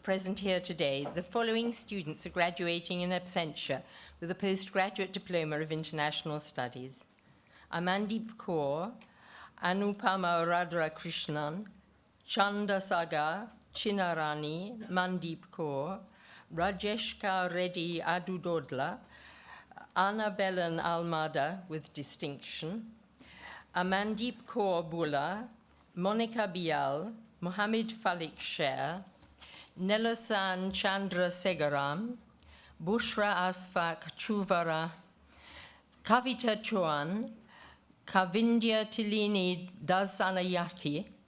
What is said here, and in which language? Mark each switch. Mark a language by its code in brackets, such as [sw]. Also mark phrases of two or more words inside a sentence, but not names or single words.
[en] present here today, the following students are graduating in absentia with a postgraduate diploma of international studies. Amandeep Kaur, Anupama Radhakrishnan, Chanda Sagar, Chinarani, Mandeep Kaur, Rajeshka Reddy Adudodla, Annabellen Almada with distinction, Amandeep Kaur Bula, Monica Bial, Mohammed Falik Sher, Nelosan Chandra Segaram, Bushra Asfak Chuvara, Kavita Chouan, Kavindya Tilini Dasanayaki,